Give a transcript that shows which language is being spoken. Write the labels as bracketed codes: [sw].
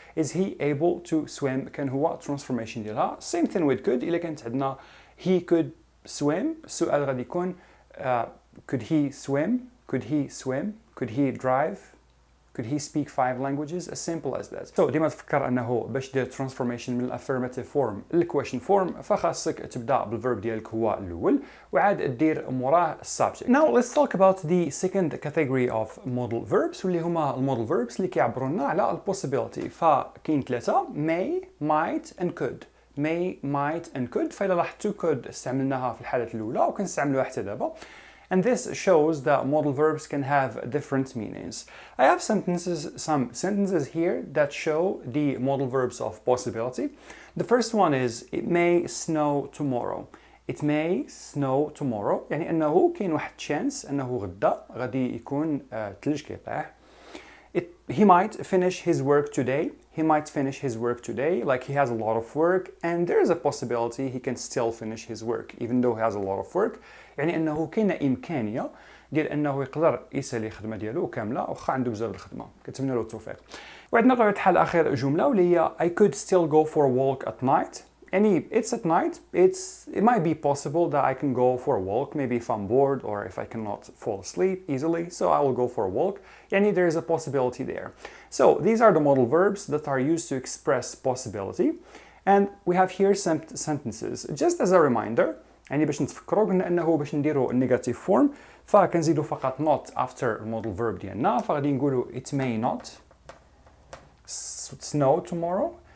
[en] Is he able to swim [ar] كان هو [en] transformation [ar] ديالها. [en] Same thing with could [ar] إلا كانت عندنا [en] he could swim [ar] السؤال غادي يكون [en] could he swim could he swim could he drive Could he speak 5 languages? As simple as that. [ar] So ديما تفكر انه باش دير transformation من affirmative form ل question form فخاصك تبدا بالverb ديالك هو الاول وعاد دير موراه subject. [en] Now let's talk about the second category of modal verbs [ar] واللي هما المودال [en] verbs [ar] اللي كيعبروا لنا على [en] possibility. [ar] فكاين [en] 3 may, might and could. May, might and could. [ar] فإذا لاحظتوا could استعملناها في الحالة الأولى وكنستعملوها حتى دابا. [en] And this shows that modal verbs can have different meanings. I have some sentences here that show the modal verbs of possibility. The first one is it may snow tomorrow. It may snow tomorrow. [ar] يعني أنه كاين واحد chance أنه غدا غادي يكون ثلج كيطيح. [en] He might finish his work today. He might finish his work today, like he has a lot of work, and there is a possibility he can still finish his work, even though he has a lot of work. [ar] يعني أنه كاين إمكانية ديال أنه يقدر يسالي الخدمة ديالو كاملة وخا عنده بزاف الخدمة. كنتمنى له التوفيق. وعندنا بطبيعة الحال آخر جملة واللي هي [en] I could still go for a walk at night. [ar] يعني [en] it's at night. It might be possible that I can go for a walk, maybe if I'm bored or if I cannot fall asleep easily, so I will go for a walk. [ar] يعني [en] there is a possibility there. So these are the modal verbs that are used to express possibility. And we have here some sentences. Just as a reminder, [ar] يعني باش نتفكروا قلنا انه باش نديروا النيجاتيف فورم فكنزيدوا فقط not after المودال فيرب ديالنا فغادي نقولوا [en] it may not snow tomorrow.